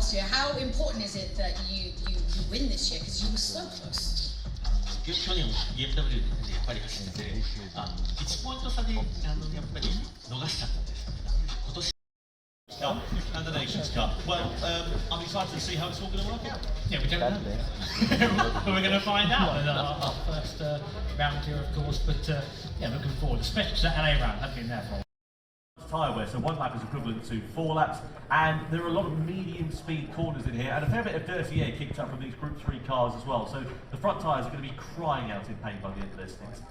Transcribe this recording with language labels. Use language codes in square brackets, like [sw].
[en] How important is it that you win this year, because you were so close? [ja] 去年 BMW でやっぱり走ってて、1ポイント差でやっぱり逃しちゃったんです。今年 [en] And the Nations Cup. Well, I'm excited to see how it's all going to work out. Yeah, we don't know. We're going to find out in our first round here, of course. But yeah, looking forward, especially to that LA round. I've been there for a while. Tyre wear, so 1 lap is equivalent to 4 laps, and there are a lot of medium speed corners in here, and a fair bit of dirty air kicked up from these Group 3 cars as well, so the front tyres are going to be crying out in pain by the end of their stints.